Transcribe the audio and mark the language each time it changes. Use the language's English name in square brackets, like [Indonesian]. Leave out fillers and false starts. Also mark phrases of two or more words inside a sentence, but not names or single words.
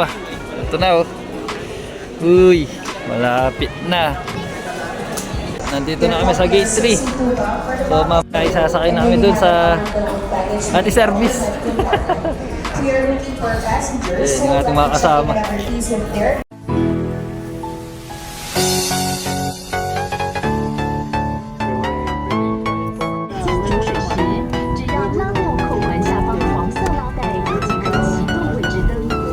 [Filipino] Ito na oh. Uy, malapit na. Nandito na kami sa gate 3. So mamaya isasakay na kami dun sa ating service. Ayun yung ating mga kasama. [Chinese] 只要拉到扣环下方黄色拉带，即可启动位置灯。